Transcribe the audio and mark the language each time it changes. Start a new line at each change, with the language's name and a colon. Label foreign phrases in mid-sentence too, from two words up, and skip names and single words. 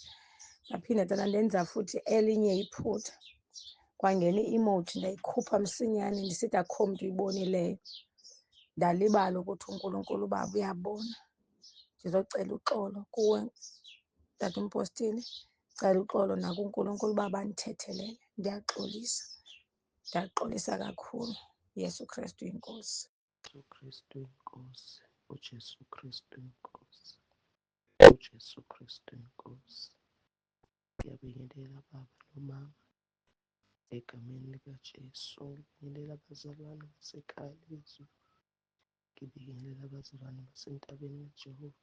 Xhosa: Ndaphinda tata ndenza futhi elinye iphutha, kwangena i-emoji ndayikhupha msinyane ndisithi akukho mntu uyibonileyo. Ndalibala ukuthi uNkulunkulu Baba uyabona. Ndizocela uxolo kuwe tata umpostile, ndicela uxolo nakuNkulunkulu Baba andithethelele. Ndiyaxolisa, ndiyaxolisa kakhulu. uYesu Kristu inkosi. uJesu Kristu inkosi. uJesu Kristu inkosi. uJesu Kristu inkosi.
Zulu: Ngiyabingelela baba nomama egameni likaJesu. Ngibingelela abazalwane basekhaya lezwi. Ngibingelela abazalwane basentabeni kaJehova.